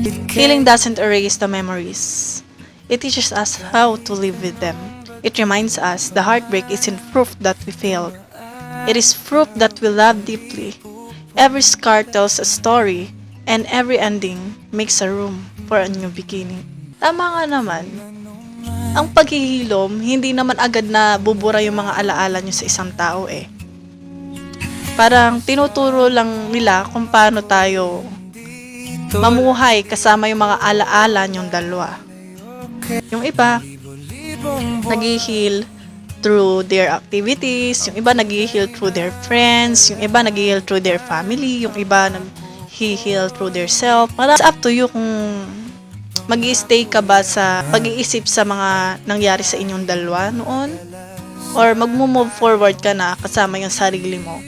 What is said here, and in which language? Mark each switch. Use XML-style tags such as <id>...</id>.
<en>Healing doesn't erase the memories. It teaches us how to live with them. It reminds us the heartbreak isn't proof that we failed. It is proof that we love deeply. Every scar tells a story, and every ending makes a room for a new beginning.</en> <tl>Tama nga naman. Ang paghihilom, hindi naman agad na bubura yung mga alaala nyo sa isang tao Parang tinuturo lang nila kung paano tayo mamuhay kasama yung mga alaala nyong dalawa. Yung iba, nag-heal</tl> <en>through their activities,</en> <tl>yung iba nag-heal</tl> <en>through their friends,</en> <tl>yung iba nag-heal</tl> <en>through their family,</en> <tl>yung iba nag-heal</tl> <en>through their self. It's up to you</en> <tl>kung mag-i-stay ka ba sa pag-iisip sa mga nangyari sa inyong dalawa noon or mag-move forward ka na kasama yung sarili mo.</tl>